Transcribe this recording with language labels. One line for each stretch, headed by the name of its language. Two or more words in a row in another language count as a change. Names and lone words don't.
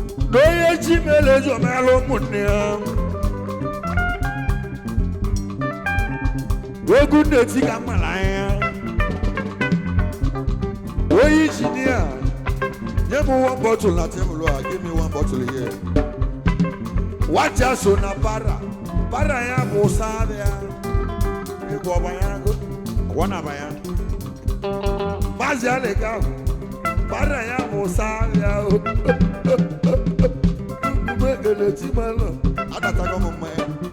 Igbo: Na onye ji mere ezi omeela ụmụnne ya. Egwu na-eti ka mma na anya. Onye injinia, nye m
English: one bottle
Igbo: na tebụl a,
English: give me one bottle here.
Igbo: Wacha so na para. Para ya bụ ụsa ya. Ị bụ ọba ya, ọ na-aba ya. Maazị Alịka ahụ, gbara ya bụ ụsa ya o. Mgbe ekele Chimelụ, adatago m mmanya.